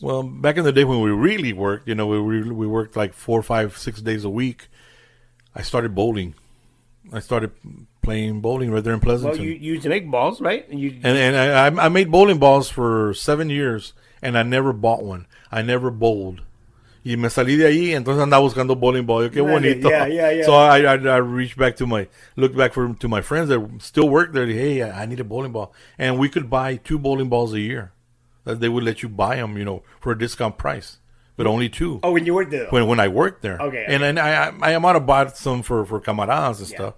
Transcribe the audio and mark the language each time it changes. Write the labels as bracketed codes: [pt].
[en] Well, back in the day when we really worked, we worked like 4, 5, 6 days a week. I started bowling. I started playing bowling right there in Pleasanton. Well, you used to make balls, right? And I made bowling balls for 7 years, and I never bought one. I never bowled. [es] Y me salí de ahí, entonces andaba buscando bowling ball. Yo, qué bonito. [en] Yeah. So I reached back to my friends that still work there. Hey, I need a bowling ball. And we could buy 2 bowling balls a year. That they would let you buy them, for a discount price. But only 2. Oh, when you worked there? When I worked there. Okay. And then I might have bought some for camaradas and stuff.